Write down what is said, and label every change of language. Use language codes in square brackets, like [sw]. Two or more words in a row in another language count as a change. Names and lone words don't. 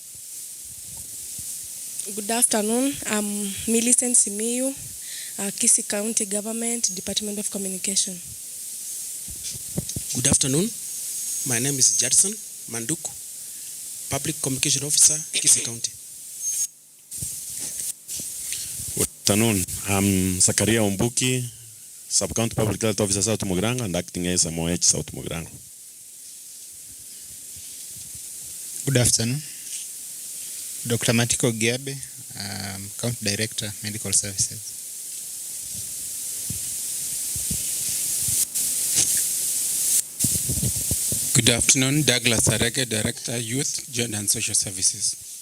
[en] Good afternoon, I'm Millicent Simiyu, Kisii County Government, Department of Communication. Good afternoon, my name is Jadson Manduku, Public Communication Officer, Kisii County. Good afternoon, I'm Zakaria Ombuki, Sub-County Public Health Officer South Mugirango and acting as MOH South Mugirango. Good afternoon. Dr. Matiko Giabe, County Director, Medical Services. Good afternoon, Douglas Arege, Director, Youth, Gender and Social Services.